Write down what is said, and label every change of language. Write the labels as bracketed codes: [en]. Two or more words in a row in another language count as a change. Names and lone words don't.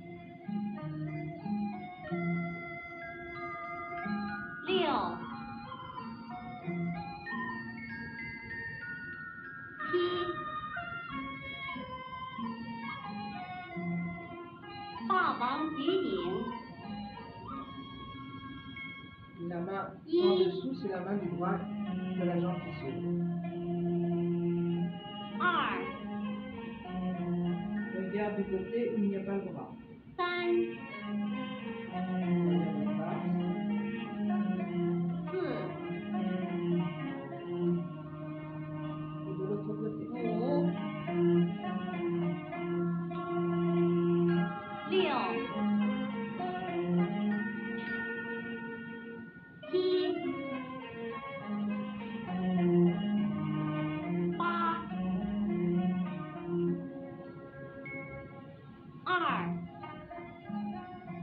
[zh] 六、七、霸王举鼎， [fr] La main en dessous, c'est la main du bras de la jambe qui s'ouvre. [zh] 二、 [fr] Regarde du côté où il n'y a pas le bras. [zh] 三、 [fr] Regarde en face. [zh] 四、 [fr] Et de l'autre côté. [zh] 五、六、七、八、二、